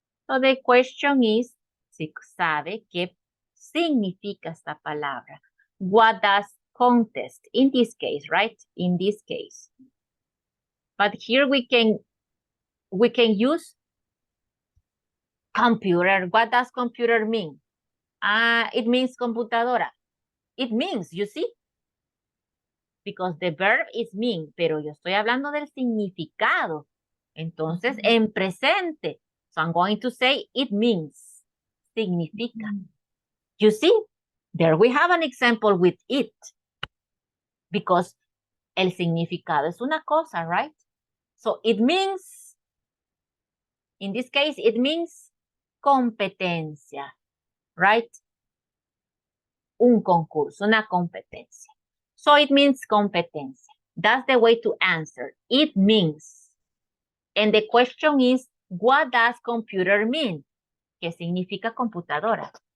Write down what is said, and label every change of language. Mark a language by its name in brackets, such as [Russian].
[English] So the question is, [Spanish] si sabe qué significa esta palabra. [English] What does contest, in this case, right? In this case. But here we can use computer. What does computer mean? It means computadora. It means, you see? Because the verb is mean, [Spanish] pero yo estoy hablando del significado. Entonces, en presente. [English] So I'm going to say it means. Significa. You see? There we have an example with it. Because [Spanish] el significado es una cosa, [English] right? So it means, in this case, it means competencia, right? [Spanish] Un concurso, una competencia. [English] So it means [Spanish] competencia. [English] That's the way to answer. It means. And the question is, what does computer mean? [Spanish] ¿Qué significa computadora?